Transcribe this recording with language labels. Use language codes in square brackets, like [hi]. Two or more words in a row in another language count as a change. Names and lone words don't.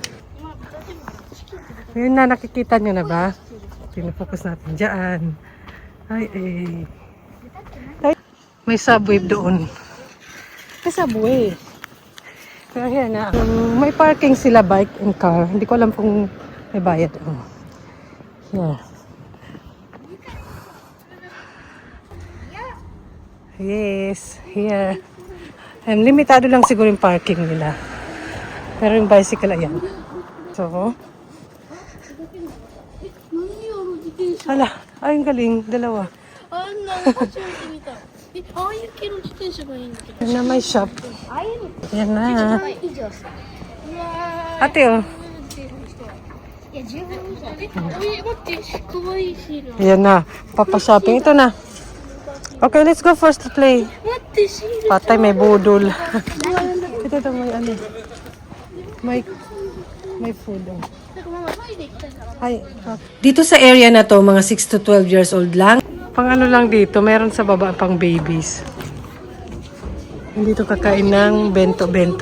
[tl] Ngayon na, nakikita nyo na ba? Pinafocus natin dyan. Ay. May subway doon. May subway. Pero yan na. May parking sila, [en] bike and car. [tl] Hindi ko alam kung may bayad. [en] Yeah. Yes, here. [tl] Limitado lang siguro yung parking nila. Pero yung bicycle, ayan. So, hala, Ay, ang galing. Dalawa. [ja] あんなの初めて見た。ああいう系の自転車がいいんだけど。 [tl] Yan na may shop. [ja] ああいうの [tl] Yan na. [ja] 以上さ。うわー。 [tl] Ate, oh. [ja] いや、十分以上。待って、かわいいシール。 [tl] Yan na. Papa-shopping. Ito na. [en] Okay, let's go first to play. [ja] 待って、シール。 [tl] Patay, may budol. Ito, may ano. May food. Oh. [ja] なんかママトイレ行きたいから。 [tl] Ay, dito sa area na to, mga [en] 6 to 12 years old [tl] lang. Pang ano lang dito, meron sa baba pang babies. Dito kakain ng bento-bento.